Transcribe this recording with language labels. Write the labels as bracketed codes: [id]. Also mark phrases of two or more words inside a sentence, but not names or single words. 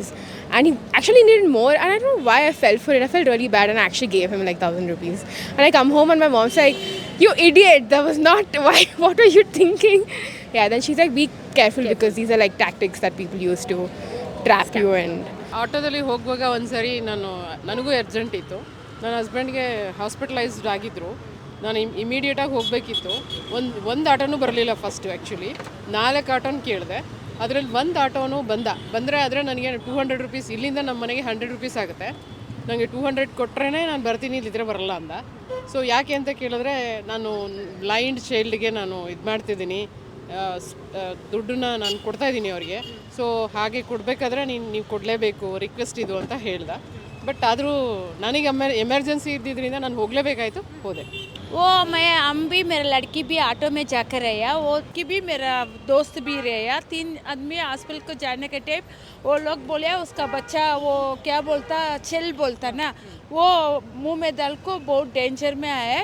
[en] And he actually needed more, and I don't know why I fell for it. I felt really bad and I actually gave him like 1,000 rupees. And I come home and my mom's like, "You idiot, that was not, why, what were you thinking?" Yeah, then she's like, "Be careful because these are like tactics that people use to trap you." And [kn] ಆಟೋದಲ್ಲಿ ಹೋಗುವಾಗ ಒಂದು ಸರಿ ನನಗೂ ಅರ್ಜೆಂಟ್ ಇತ್ತು, ನನ್ನ ಹಸ್ಬೆಂಡ್ಗೆ ಹಾಸ್ಪಿಟಲೈಸ್ಡ್ ಆಗಿದ್ದರು, ನಾನು ಇಮಿಡಿಯೇಟಾಗಿ ಹೋಗಬೇಕಿತ್ತು. ಒಂದು ಆಟೋನೂ ಬರಲಿಲ್ಲ ಫಸ್ಟು. ಆ್ಯಕ್ಚುಲಿ 4 ಆಟೋನ ಕೇಳಿದೆ, ಅದರಲ್ಲಿ ಒಂದು ಆಟೋನು ಬಂದರೆ ಆದರೆ ನನಗೆ 200 rupees, ಇಲ್ಲಿಂದ ನಮ್ಮ ಮನೆಗೆ 100 rupees ಆಗುತ್ತೆ, ನನಗೆ 200 ಕೊಟ್ಟರೆ ನಾನು ಬರ್ತೀನಿ, ಇಲ್ಲಿದ್ರೆ ಬರಲ್ಲ ಅಂದ. ಸೊ ಯಾಕೆ ಅಂತ ಕೇಳಿದ್ರೆ, ನಾನು ಬ್ಲೈಂಡ್ ಚೈಲ್ಡ್ಗೆ ನಾನು ಇದು ಮಾಡ್ತಿದ್ದೀನಿ, ದುಡ್ಡನ್ನ ನಾನು ಕೊಡ್ತಾಯಿದ್ದೀನಿ ಅವ್ರಿಗೆ, ಸೊ ಹಾಗೆ ಕೊಡಬೇಕಾದ್ರೆ ನೀವು ಕೊಡಲೇಬೇಕು, ರಿಕ್ವೆಸ್ಟ್ ಇದು ಅಂತ ಹೇಳ್ದೆ. ಬಟ್ ಆದರೂ ನನಗೆ ಎಮರ್ಜೆನ್ಸಿ ಇದ್ದಿದ್ದರಿಂದ ನಾನು ಹೋಗಲೇಬೇಕಾಯಿತು, ಹೋದೆ. [hi] वो हम भी मेरा लड़की भी ऑटो में जाकर रहा, वो की भी मेरा दोस्त भी रहा. 3 आदमी हॉस्पिटल को जाने के टाइम वो लोग बोले उसका बच्चा वो क्या बोलता चिल बोलता ना, वो मुंह में डाल को बहुत डेंजर में आया.